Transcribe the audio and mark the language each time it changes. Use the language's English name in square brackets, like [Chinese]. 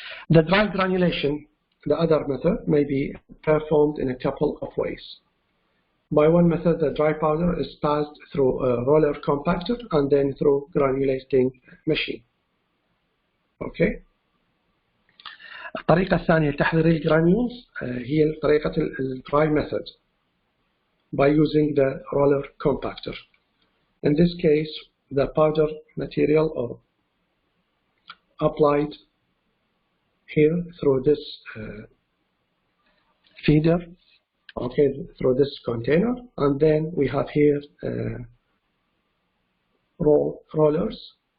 [English] The dry granulation, the other method, may be performed in a couple of ways. By one method, the dry powder is passed through a roller compactor and then through granulating machine. Okay. [Arabic] الطريقة الثانية لتحضير الجرانيولز هي طريقة الدراي method [English] by using the roller compactor. In this case, the powder material are applied here through this feeder, okay, through this container, and then we have here rollers.